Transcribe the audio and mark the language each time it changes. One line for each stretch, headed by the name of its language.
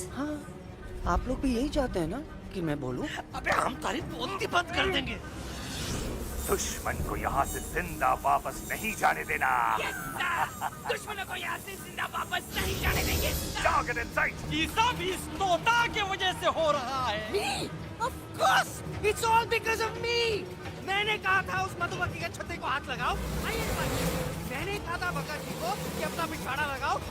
Hindi: हाँ, आप लोग भी यही चाहते हैं ना कि मैं बोलूं? अबे हम तारीफ बोलती बंद कर देंगे। दुश्मन को यहाँ से जिंदा वापस नहीं जाने देना। दुश्मनों को यहाँ से जिंदा वापस नहीं जाने देंगे।
English: Target in sight.
Hindi: ये सब इस तोता की वजह से हो रहा है।
English: Me? Of course, it's all because of me.
Hindi: मैंने कहा था उस मधुमक्खी के छत्ते को हाथ लगाओ। मैंने कहा था बका जी को कि अपना पिछवाड़ा लगाओ।